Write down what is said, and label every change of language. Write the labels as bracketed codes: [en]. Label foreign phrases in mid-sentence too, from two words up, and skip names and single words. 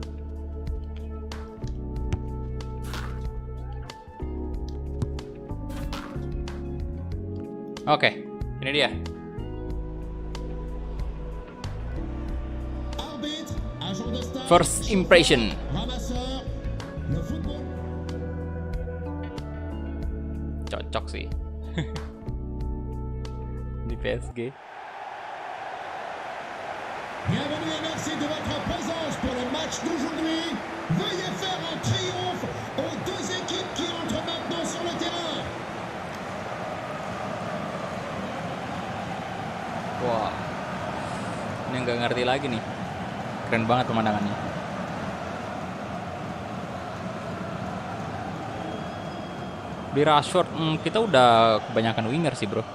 [id] Oke, ini dia. [en] First impression. [id] Cocok sih. Di PSG. [fr] Bienvenue et merci de votre présence pour le match d'aujourd'hui. Veuillez faire un triomphe aux deux équipes qui entrent maintenant sur le terrain. [id] Wah, ini nggak ngerti lagi nih. Keren banget pemandangannya. Di Rashford, kita udah kebanyakan winger sih bro.